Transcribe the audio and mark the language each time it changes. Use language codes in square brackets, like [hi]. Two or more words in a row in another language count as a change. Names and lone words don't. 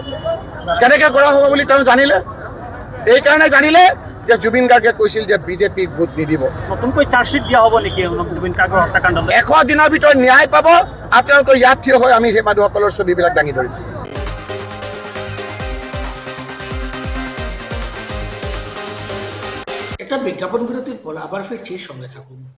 [as] কেনেকৈ কৰা হ'ব বুলি তেওঁ জানিলে? এইকাৰণে জানিলে যে জুবিন গাৰ্গে কৈছিল যে বিজেপিক ভোট নিদিব। নতুনকৈ চাৰ্জশ্বিট দিয়া হ'ব নেকি জুবিন গাৰ্গৰ হত্যাকাণ্ডলৈ? 100 দিনৰ ভিতৰত ন্যায় পাব, আপোনালোকৰ ইয়াত থিয় হৈ আমি সেই মানুহসকলৰ ছবিবিলাক দাঙি ধৰিম। [bn] একটা বিজ্ঞাপন বিরতির পর আবার ফিরছি, সঙ্গে থাকুন।